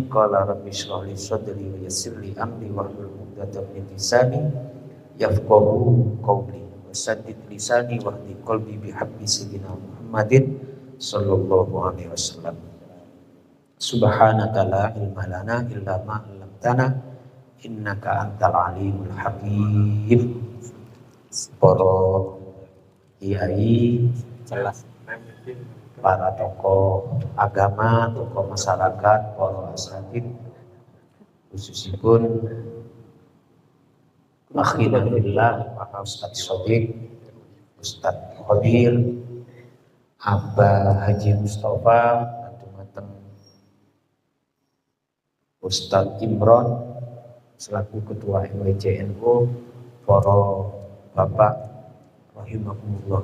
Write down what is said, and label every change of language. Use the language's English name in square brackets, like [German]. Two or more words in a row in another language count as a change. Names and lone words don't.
[Arabic] قال رب اشرح لي صدري ويسر لي أمري واحلل عقدة من لساني يفقهوا قولي وسدد لساني واهد قلبي بحق سيدنا محمد صلى الله عليه وسلم. سبحانك لا علم لنا إلا ما علمتنا إنك أنت العليم الحكيم. [Javanese] Para kiai, para tokoh agama, tokoh masyarakat, para asatid, khususipun [Arabic] أخينا بالله [Javanese] Pak Ustadz Sodik, Ustadz Khadir, Abah Haji Mustafa, Mateng Ustadz Imron selaku ketua MWCNU, para Bapak rahimakumullah.